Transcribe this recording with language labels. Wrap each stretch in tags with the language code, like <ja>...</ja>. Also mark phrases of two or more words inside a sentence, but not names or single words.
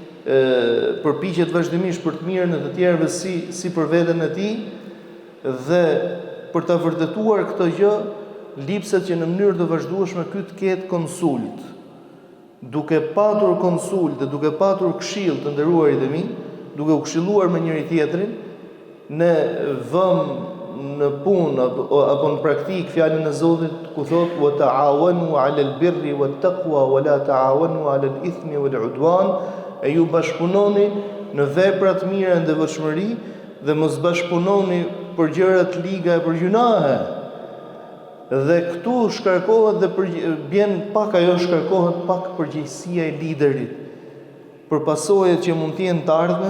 <sq>përpiqet vazhdimisht për të mirën e të tjerëve si për veten e tij, dhe për ta vërtetuar këtë gjë, lipset që në mënyrë të vazhdueshme ky të ketë konsult. duke patur konsulte, duke patur këshill të nderuarit e mi, duke u këshilluar me njëri tjetrin, ne vëm në punë apo në praktik fjalën e Zotit ku thotë</sq> <ar>وتعاونوا على البر والتقوى ولا تعاونوا على الإثم والعدوان,</ar> <sq>e ju bashkëpunoni në vepra të mira dhe devotshmëri dhe mos bashkëpunoni për gjëra të liga e për gjunahe. Dhe këtu shkarkohet dhe bjen pak ajo shkarkohet pak përgjegjësia e liderit për pasojat që mund të jenë të ardhmen.</sq>